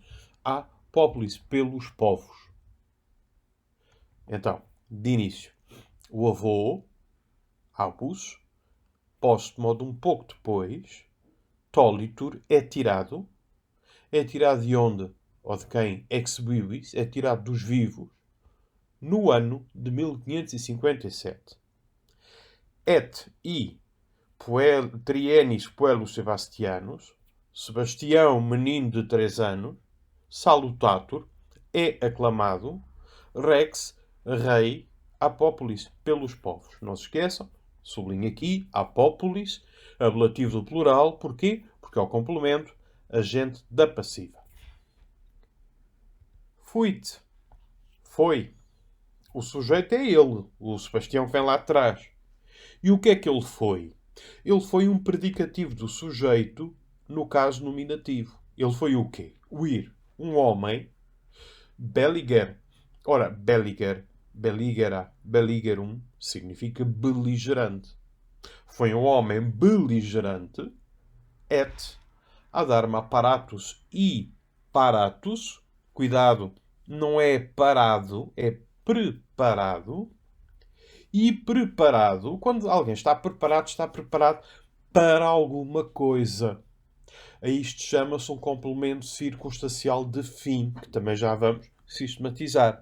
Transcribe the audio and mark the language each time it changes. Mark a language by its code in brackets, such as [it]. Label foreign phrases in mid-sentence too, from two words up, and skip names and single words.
[la] A populis, [pt] pelos povos. Então, de início, o avô, abus, post-modo um pouco depois, tolitur, é tirado. É tirado de onde? Ou de quem? [la] Ex vivis, [pt] é tirado dos vivos, no ano de 1557. [la] Et trienis puellos Sebastianos, [pt] Sebastião, menino de 3 anos, salutatur, é aclamado, rex, rei, apópolis, pelos povos. Não se esqueçam, sublinho aqui, apópolis, ablativo do plural, porquê? Porque é o complemento, agente da passiva. Fuit, foi. O sujeito é ele, o Sebastião que vem lá atrás. E o que é que ele foi? Ele foi um predicativo do sujeito no caso nominativo. Ele foi o quê? O ir. Um homem, belliger. Ora, [la] belliger, belligera, belligerum, [pt] significa beligerante. Foi um homem beligerante, et, [la] ad arma paratus [pt] e paratus. Cuidado, não é parado, é preparado. E preparado, quando alguém está preparado para alguma coisa. A isto chama-se um complemento circunstancial de fim, que também já vamos sistematizar.